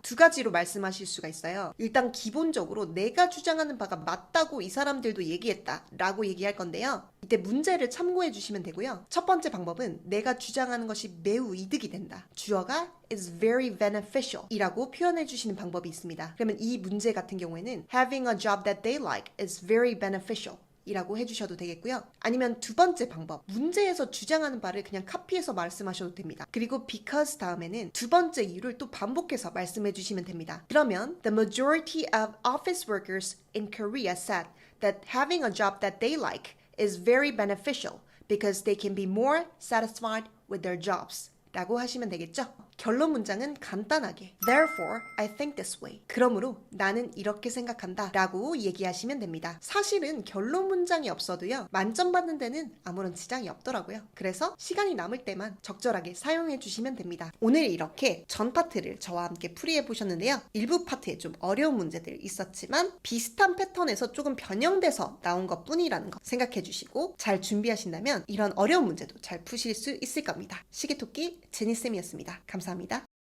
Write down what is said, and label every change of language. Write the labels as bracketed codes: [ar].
[ko] 두 가지로 말씀하실 수가 있어요. 일단 기본적으로 내가 주장하는 바가 맞다고 이 사람들도 얘기했다 라고 얘기할 건데요. 이때 문제를 참고해 주시면 되고요. 첫 번째 방법은 내가 주장하는 것이 매우 이득이 된다. 주어가 [en] is very beneficial [ko] 이라고 표현해 주시는 방법이 있습니다. 그러면 이 문제 같은 경우에는 [en] having a job that they like is very beneficial [ko] 이라고 해주셔도 되겠고요. 아니면 두 번째 방법, 문제에서 주장하는 바를 그냥 카피해서 말씀하셔도 됩니다. 그리고 because 다음에는 두 번째 이유를 또 반복해서 말씀해 주시면 됩니다. [en] 그러면 the majority of office workers in Korea said that having a job that they like is very beneficial because they can be more satisfied with their jobs [ko] 라고 하시면 되겠죠? 결론 문장은 간단하게 [en] Therefore, I think this way. [ko] 그러므로 나는 이렇게 생각한다 라고 얘기하시면 됩니다. 사실은 결론 문장이 없어도요. 만점 받는 데는 아무런 지장이 없더라고요. 그래서 시간이 남을 때만 적절하게 사용해 주시면 됩니다. 오늘 이렇게 전 파트를 저와 함께 풀이해 보셨는데요. 일부 파트에 좀 어려운 문제들 있었지만 비슷한 패턴에서 조금 변형돼서 나온 것 뿐이라는 거 생각해 주시고 잘 준비하신다면 이런 어려운 문제도 잘 푸실 수 있을 겁니다. 시계토끼 제니쌤이었습니다. 감사합니다.